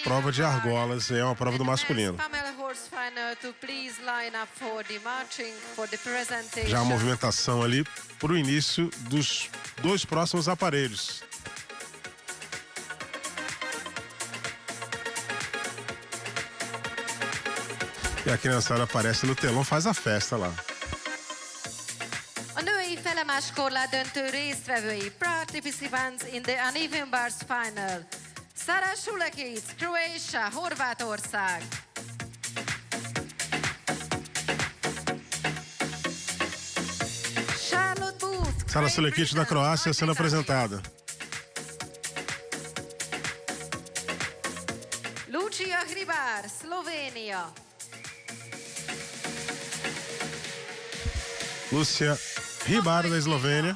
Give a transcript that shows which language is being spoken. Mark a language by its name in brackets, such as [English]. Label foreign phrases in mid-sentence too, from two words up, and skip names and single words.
[Portuguese] prova de argolas, é uma prova do masculino. Já a movimentação ali para o início dos dois próximos aparelhos. E a criançada aparece no telão, faz a festa lá. [Hungarian] A női felemás korlátdöntő résztvevői, [English] participants in the uneven bars final. Sara Sulekic, Croatia, Horvátország. Charlotte Booth, [Portuguese] Sara Sulekic da Croácia sendo apresentada. Lucia Hribar, Eslovénia. Lúcia Hribar da Eslovênia.